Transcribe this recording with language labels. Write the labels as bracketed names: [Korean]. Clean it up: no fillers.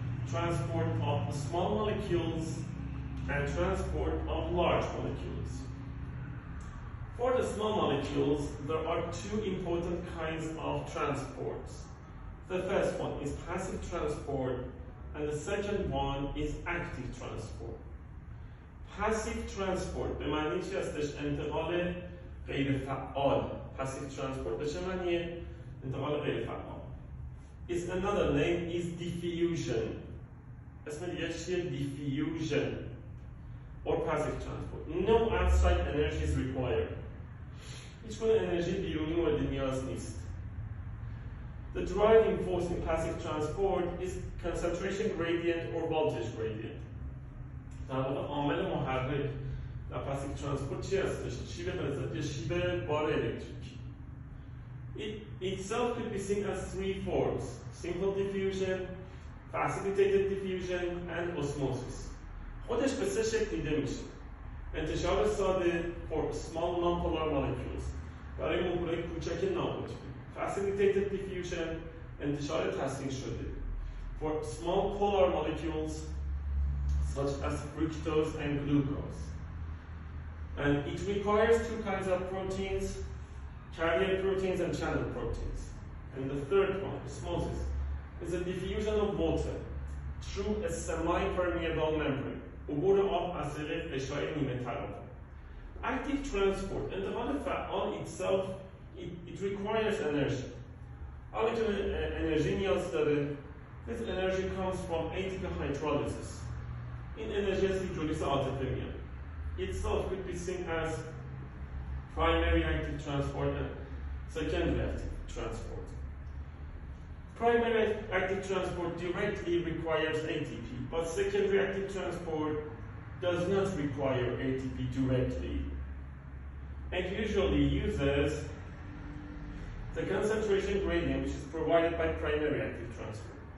[English] Transport of small molecules and transport of large molecules. For the small molecules, there are two important kinds of transports. The first one is passive transport, and the second one is active transport. Passive transport [Persian] به معنی چی هستش؟ انتقال غیر فعال. [English] Passive transport [Persian] به چه معنیه؟ انتقال غیر فعال. [English] Is another name is diffusion. [Persian] اسم دیگه چیه؟ [English] Diffusion or passive transport. No outside energy is required. [Persian] هیچ گونه انرژی بیرونی مورد نیاز نیست. [English] The driving force in passive transport is concentration gradient or voltage gradient. [Persian] در واقع عامل محرک در پاسیو ترانسپورت چی هستش؟ شیب غلظت یا شیب بار الکتریک. [English] It itself could be seen as three forms: simple diffusion, facilitated diffusion, and osmosis. [Persian] خودش به سه شکل دیده میشه. انتشار ساده [English] for small non-polar molecules [Persian] برای مولکول‌های کوچک ناقطبی. [English] Facilitated diffusion [Persian] انتشار تسریع شده [English] for small polar molecules such as fructose and glucose. And it requires two kinds of proteins, carrier proteins and channel proteins. And the third one, osmosis, is a diffusion of water through a semi-permeable membrane. [Persian] عبور آب از طریق غشای نیمه ترابه. [English] Active transport, [Persian] انتقال فعال [English] itself, it requires energy. [Persian] حالا که انرژی نیاز داره. [English] This energy comes from ATP hydrolysis. [Persian] این انرژی از هیدرولیز عاطفه میاد. [English] Itself could be seen as primary active transport and secondary active transport. Primary active transport directly requires ATP, but secondary active transport does not require ATP directly and usually uses the concentration gradient which is provided by primary active transport.